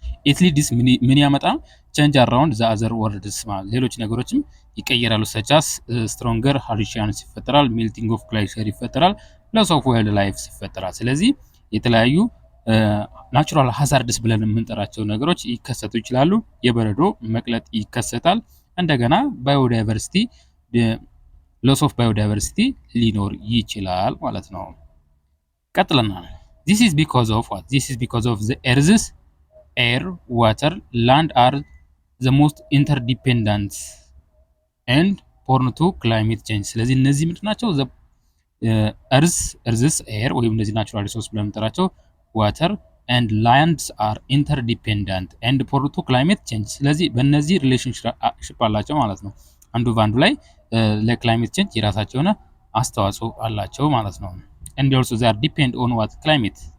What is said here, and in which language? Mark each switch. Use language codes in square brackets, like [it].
[am] it leads ምን ያመጣ change around the other worlds ማለት ሌሎች ነገሮችም ይቀየራሉ። such as stronger hurricanes ይፈጠራል፣ melting of glacier ይፈጠራል፣ loss of wildlife ይፈጠራል። ስለዚህ የተለያዩ ናቹራል ሃዛርድስ ብለን የምንጠራቸው ነገሮች ይከሰቱ ይችላሉ። የበረዶ መቅለጥ ይከሰታል። እንደገና ባዮዳይቨርሲቲ loss of biodiversity ሊኖር ይችላል ማለት ነው። ቀጥለና [en] this is because of what? this is because of the earth's air, water, land are the most interdependent and prone to climate change። [am] ስለዚህ እነዚህ ምንድን ናቸው? earth's air ወይም እነዚህ ናቹራል ሪሶርስ ብለን የምንጠራቸው [en] water and lands are interdependent and prone to climate change። [am] ስለዚህ በእነዚህ ሪሌሽንሺፕ አላቸው ማለት ነው። አንዱ በአንዱ ላይ ለክላይሜት ቼንጅ የራሳቸው የሆነ አስተዋጽኦ አላቸው ማለት ነው። [en] and also they are depend on what climate